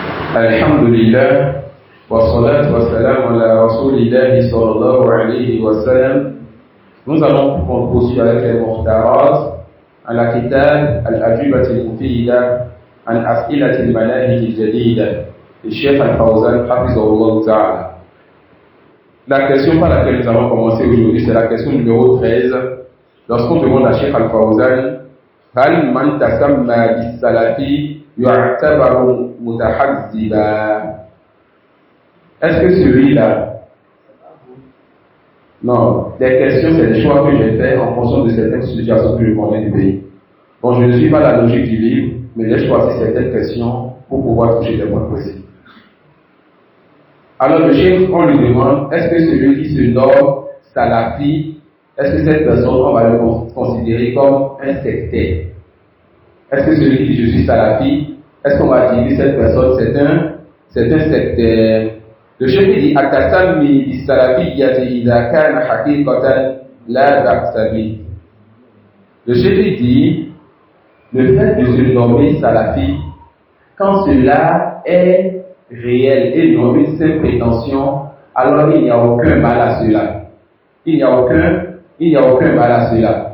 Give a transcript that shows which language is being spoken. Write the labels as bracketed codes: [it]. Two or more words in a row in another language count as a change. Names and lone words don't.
[ar] الحمد لله والصلاة والسلام على رسول الله صلى الله عليه وسلم. [fr] Nous allons poursuivre avec les muhtarat à la [ar] كتاب الأجوبة المفيدة عن أسئلة المناهج الجديدة [fr] du Cheikh Al-Fawzan [ar] حفظه الله تعالى. [fr] La question par laquelle nous allons commencer aujourd'hui, c'est la question numéro 13. Lorsqu'on demande à Cheikh Al-Fawzan [ar] هل من تسمى بالسلفي يعتبر متحزبا. [fr] Est-ce que celui-là, non, les questions, c'est des choix que j'ai faits en fonction de certaines situations que je connais du pays. Bon, je ne suis pas la logique du livre, mais j'ai choisi certaines questions pour pouvoir toucher des points précis. Alors le chef, on lui demande, est-ce que celui qui se nomme salafi, est-ce que cette personne, on va le considérer comme un sectaire? Est-ce que celui qui dit je suis salafi, est-ce qu'on va dire cette personne, c'est un sectaire? Le chef dit [ar] التسمي بالسلفية إذا كان حقيقة لا بأس به. [fr] Le chef dit le fait de se nommer salafi, quand cela est réel et non une simple prétention, alors il n'y a aucun mal à cela. Il n'y a aucun mal à cela.